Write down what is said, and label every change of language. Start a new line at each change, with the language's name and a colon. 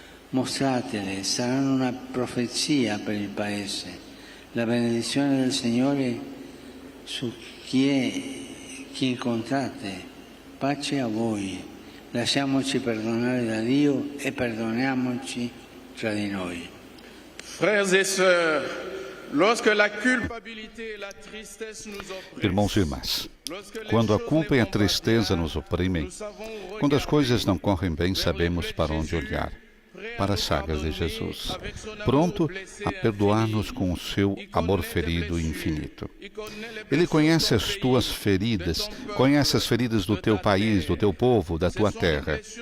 Italian: Mostratele, saranno una profezia per il Paese. La benedizione del Signore su chi chi incontrate, pace a voi. Lasciamoci perdonare da Dio e perdoniamoci tra di noi.
French: Frères et sœurs, lorsque la culpabilité et la tristesse nous oppressent,
Portuguese: Irmãos e irmãs, quando a culpa e a tristeza nos oprimem, quando as coisas não correm bem, sabemos para onde olhar. Para as chagas de Jesus, pronto a perdoar-nos com o seu amor ferido e infinito. Ele conhece as tuas feridas, conhece as feridas do teu país, do teu povo, da tua terra.